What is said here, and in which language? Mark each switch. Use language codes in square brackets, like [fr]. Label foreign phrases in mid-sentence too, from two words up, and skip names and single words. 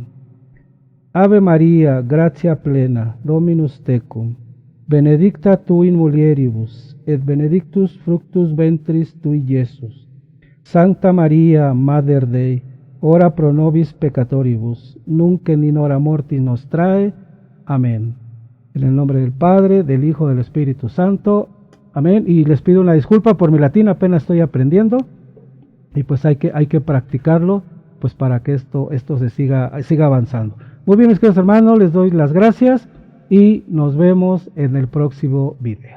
[la] Ave María, gratia plena, Dominus tecum, benedicta tu in mulieribus, et benedictus fructus ventris tui, Iesus. Sancta María, Mater Dei, ora pro nobis peccatoribus, nunc et in hora mortis nostrae. Amén. [es] En el nombre del Padre, del Hijo, del Espíritu Santo. Amén. Y les pido una disculpa por mi latín, apenas estoy aprendiendo. Y pues hay que practicarlo, pues para que esto se siga avanzando. Muy bien, mis queridos hermanos, les doy las gracias y nos vemos en el próximo video.